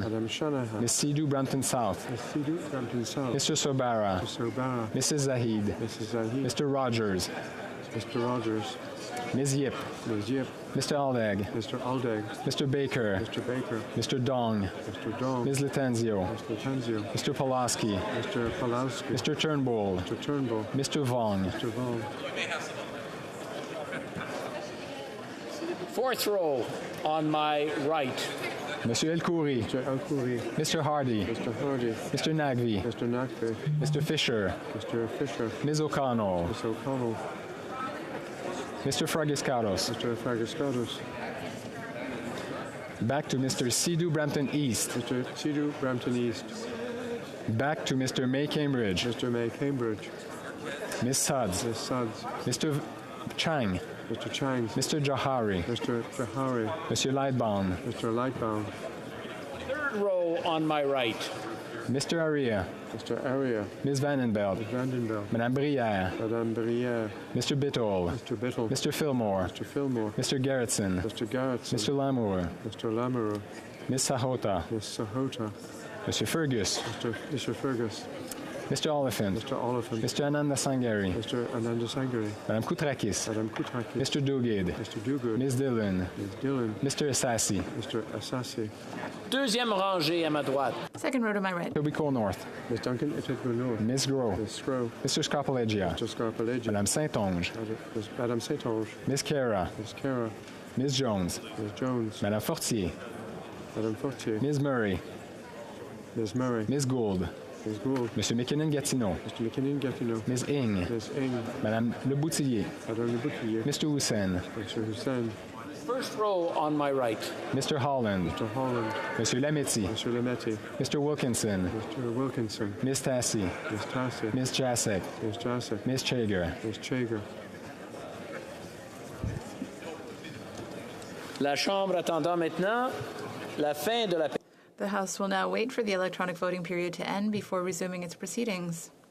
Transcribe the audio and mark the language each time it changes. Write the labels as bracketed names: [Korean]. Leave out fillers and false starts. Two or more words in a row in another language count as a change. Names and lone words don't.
[English] Madame Shanahan. Ms. Sidhu Brampton South. Ms. Sidhu Brampton South. Mr. Sobara. Mr. Sobara. Mrs. Zahid. Mrs. Zahid. Mr. Rogers. Mr. Rogers. Ms. Yip. Ms. Yip. Mr. Aldeg. Mr. Aldeg. Mr. Baker. Mr. Baker. Mr. Dong. Mr. Dong. Ms. Latenzio. Mr. Tenzio. Mr. Pulaski. Mr. Palowski. Mr. Turnbull. Mr. Turnbull. Mr. Vong. Mr. Vaughn. Fourth row on my right. Monsieur El Khoury. Mr. El Khoury. Mr. Hardy. Mr. Hardy. Mr. Nagvi. Mr. Nagby. Mr. Fisher. Mr. Fisher. Ms. O'Connell. Ms. O'Connell. Mr. Fragiscatos. Mr. Fragiscatos. Back to Mr. Sidhu Brampton East. Mr. Sidhu Brampton East. Back to Mr. May Cambridge. Mr. May Cambridge. Miss Suds. Miss Suds. Mr. Chang. Mr. Chang. Mr. Jahari. Mr. Jahari. Monsieur Lightbound. Mr. Lightbound. Third row on my right. Mr. Aria. Mr. Aria. Ms. Vandenbelt. Ms. Vandenbelt. Madame Brière. Madame Brière. Mr. Bittle. Mr. Bittle. Mr. Fillmore. Mr. Fillmore. Mr. Gerritsen. Mr. Garrettson. Mr. Lamour. Mr. Lamoureux. Ms. Sahota. Miss Sahota. Monsieur Fergus. Mr. Fergus. Mr. Oliphant. Mr. Oliphant. Mr. Ananda Sangari. Mr. Ananda Sangari. Madame Koutrakis. Madame Koutrakis. Mr. Duguid. Mr. Duguid. Ms. Dillon. Ms. Dillon. Mr. Assassi. Mr. Assassi. [French] Deuxième rangée à ma droite. [English] Second row to my right. Tobico North. Ms. Duncan Etobicoke North. Ms. Groh. Ms. Scrow. Mr. Scarpalegia. Mr. Scarpalegia. Madame Saint-Onge. Madame Saint-Onge. Ms. Kara. Ms. Kara. Ms. Jones. Ms. Jones. Madame Fortier. Madame Fortier. Ms. Murray. Ms. Murray. Ms. Gould. Ms. Gould. Monsieur McKinnon-Gatineau. Mr. McKinnon-Gatineau. Ms. Ing. Ms. Ing. Madame Le Boutillier. Madame Le Boutillier. Mr. Hussein. Mr. Hussein. First row on my right. Mr. Holland. Mr. Holland. Monsieur Lametti. Mr. Lametti. Mr. Wilkinson. Mr. Wilkinson. Ms. Tassi. Ms. Tassi. Ms. Jasek. Ms. Jasek. Ms. Chager. Ms. Chager. [French] La Chambre attendant maintenant la fin de la. [English] The House will now wait for the electronic voting period to end before resuming its proceedings.